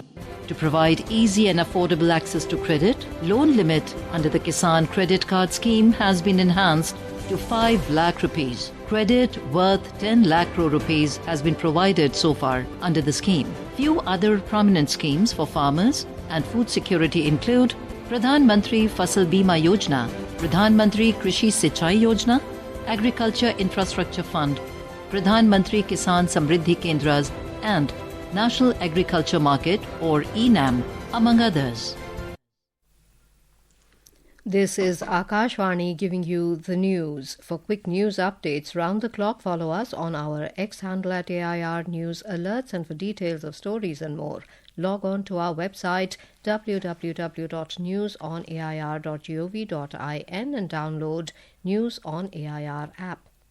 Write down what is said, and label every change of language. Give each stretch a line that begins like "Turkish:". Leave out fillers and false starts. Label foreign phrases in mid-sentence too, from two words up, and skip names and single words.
English: To provide easy and affordable access to credit, loan limit under the Kisan Credit Card scheme has been enhanced to 5 lakh rupees. Credit worth 10 lakh crore rupees has been provided so far under the scheme. Few other prominent schemes for farmers and food security include Pradhan Mantri Fasal Bima Yojana, Pradhan Mantri Krishi Sinchai Yojana, Agriculture Infrastructure Fund, Pradhan Mantri Kisan Samriddhi Kendras and National Agriculture Market or ENAM, among others. This is Akashvani giving you the news. For quick news updates round the clock, follow us on our X handle at AIR News Alerts, and for details of stories and more, log on to our website www.newsonair.gov.in and download News on AIR app.